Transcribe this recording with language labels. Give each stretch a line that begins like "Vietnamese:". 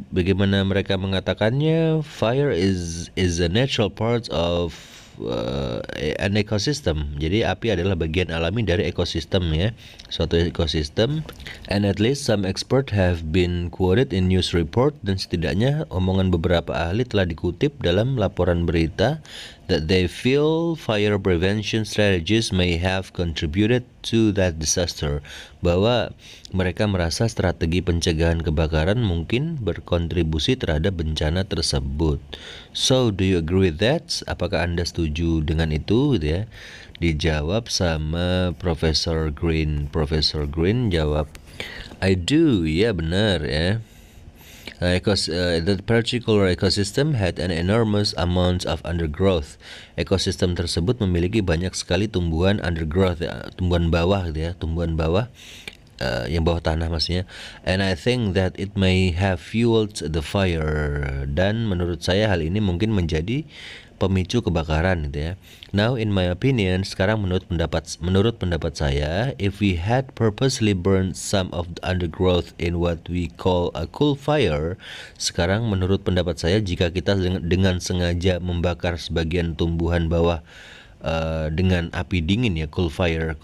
Indonesian: Bagaimana mereka mengatakannya?
English: Fire is a natural part of an ecosystem.
Indonesian: Jadi api adalah bagian alami dari ekosistem, ya, suatu ekosistem.
English: And at least some expert have been quoted in news report,
Indonesian: dan setidaknya omongan beberapa ahli telah dikutip dalam laporan berita
English: that they feel fire prevention strategies may have contributed to that disaster,
Indonesian: bahwa mereka merasa strategi pencegahan kebakaran mungkin berkontribusi terhadap bencana tersebut.
English: So, do you agree with that?
Indonesian: Apakah Anda setuju dengan itu, gitu ya? Dijawab sama Profesor Green. Profesor Green jawab,
English: I do,
Indonesian: ya benar, ya.
English: That particular ecosystem had an enormous amount of undergrowth.
Indonesian: Ekosistem tersebut memiliki banyak sekali tumbuhan undergrowth, ya, tumbuhan bawah, gitu ya, tumbuhan bawah, yang bawah tanah maksudnya.
English: And I think that it may have fueled the fire.
Indonesian: Dan menurut saya hal ini mungkin menjadi pemicu kebakaran, gitu ya.
English: Now in my opinion,
Indonesian: sekarang menurut pendapat saya,
English: if we had purposely burned some of the undergrowth in what we call a cool fire,
Indonesian: sekarang menurut pendapat saya, jika kita dengan sengaja membakar sebagian tumbuhan bawah dengan api dingin, ya,
English: cool fire.